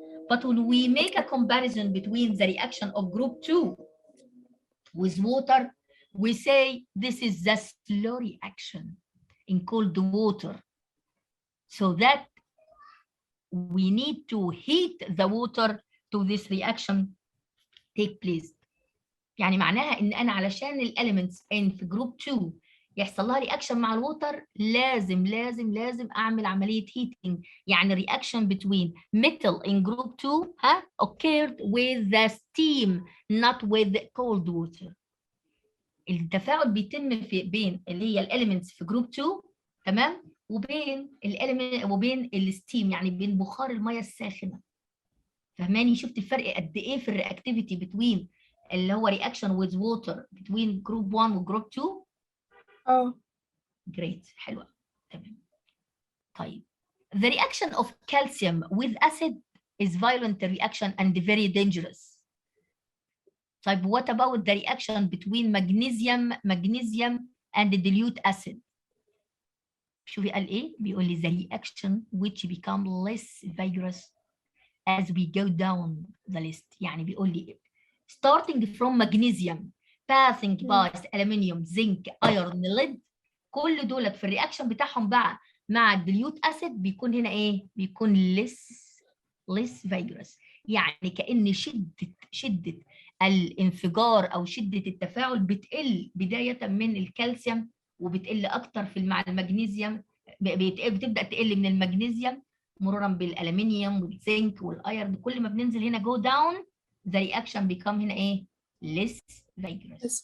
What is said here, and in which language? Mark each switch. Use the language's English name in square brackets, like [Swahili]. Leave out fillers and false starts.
[English] But when we make a comparison between the reaction of group 2 with water, we say this is the slow reaction in cold water. So that we need to heat the water to this reaction take place. [Arabic] يعني معناها ان انا علشان الاليمنتس ان في جروب 2 يحصل لها رياكشن مع الووتر لازم اعمل عمليه هيتنج. يعني رياكشن [English] between metal in group 2 occurred with the steam not with cold water. [Arabic] التفاعل بيتم بين اللي هي الاليمنتس في جروب 2 تمام وبين الاليمنت وبين الستيم يعني بين بخار الميه الساخنه. فهماني؟ شفت الفرق قد ايه في الرياكتيفيتي بتوين اللي هو [English] reaction with water between group 1 [Arabic] و group 2. [English] Great. [Arabic] حلوة. تمام. طيب. [English] The reaction of calcium with acid is violent reaction and very dangerous. [Arabic] طيب [English] what about the reaction between magnesium and the dilute acid? [Arabic] شوفي قال ايه؟ بيقول لي [English] the reaction which become less vigorous as we go down the list. [Arabic] يعني بيقول لي [English] starting from magnesium passing by aluminium zinc iron lead [Arabic] كل دولت في الرياكشن بتاعهم بقى مع الديليوت اسيد بيكون هنا ايه؟ بيكون [English] less vigorous. [Arabic] يعني كأن شدة الانفجار او شدة التفاعل بتقل بداية من الكالسيوم وبتقل اكتر في مع المغنيسيوم بتبدأ تقل من المغنيسيوم مرورا بالالومنيوم والزنك والايرن. كل ما بننزل هنا [English] go down the reaction become [Arabic] هنا ايه؟ [English] less vigorous.